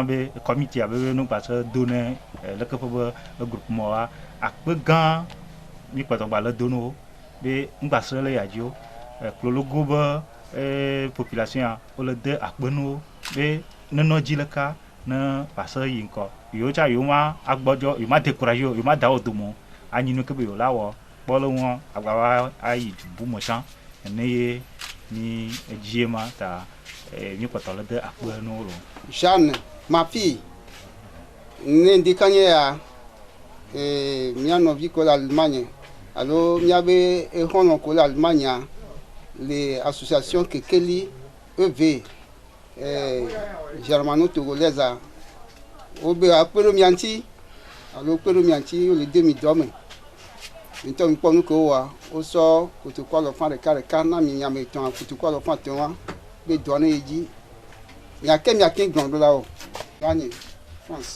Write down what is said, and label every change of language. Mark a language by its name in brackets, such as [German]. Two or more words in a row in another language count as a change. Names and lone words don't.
[Ewe] be comité abe no gbatsɔ do ne leke ƒe be groupe mɔa akpe gã mi kpɔtɔ gbalẽ do no be ŋgbasre le yadziwo klologo be population wole de akpe no be nenɔ dzi leka ne vase yi ŋkɔ yewo tsa yewo ma agbɔdzɔ yewo ma découragé yewo ma da wo dome anyi nu ke be yewo la wɔ kpɔ le ŋu agbava ayi dubu me tsã ene ye mi edzi ma ta mi kpɔtɔ le de akpe no lo Jeanne [French] ma fille [Ewe] ne ndika nye ya mia nɔvi ko le Allemagne alo mia be exɔlɔ ko le Allemagne le association kekeli EV germano-togolaise wo be akpe ɖo mia ŋuti alo kpe ɖo mia ŋuti wole de mi dɔ me ŋutɔ mi kpɔ nu ke woa wosɔ kotoku alɔfã ɖeka na mi nyame etɔ̃ kotoku alɔfã etɔ̃a be dɔ ne yi dzi miake gblɔ ɖo la o Ganye France.